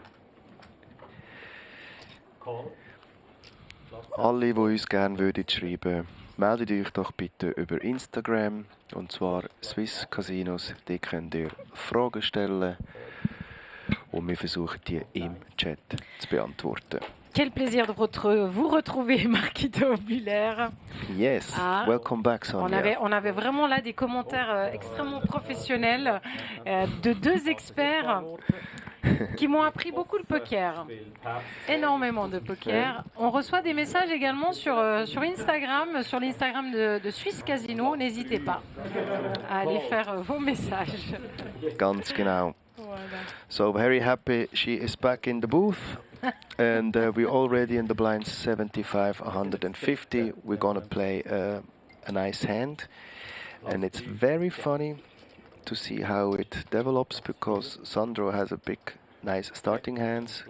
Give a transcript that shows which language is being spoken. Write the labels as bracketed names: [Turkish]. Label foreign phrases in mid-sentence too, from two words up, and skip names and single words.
[English] Call. [German] Alle, die uns gerne schreiben würden, meldet euch doch bitte über Instagram. Und zwar Swiss Casinos. Die könnt ihr Fragen stellen. Und wir versuchen die im Chat zu beantworten. [French] Quel plaisir de vous retrouver, Marquito Buller. [English] Yes, welcome back, Sonia. [French] On avait vraiment là des commentaires extrêmement professionnels de deux experts qui m'ont appris beaucoup le poker, énormément de poker. On reçoit des messages également sur Instagram, sur l'Instagram de Swiss Casino. N'hésitez pas à aller faire vos messages. [German] Ganz genau. [English] So very happy she is back in the booth. And we're already in the blinds 75, 150. We're gonna play a nice hand. And it's very funny to see how it develops because Sandro has a big, nice starting hands.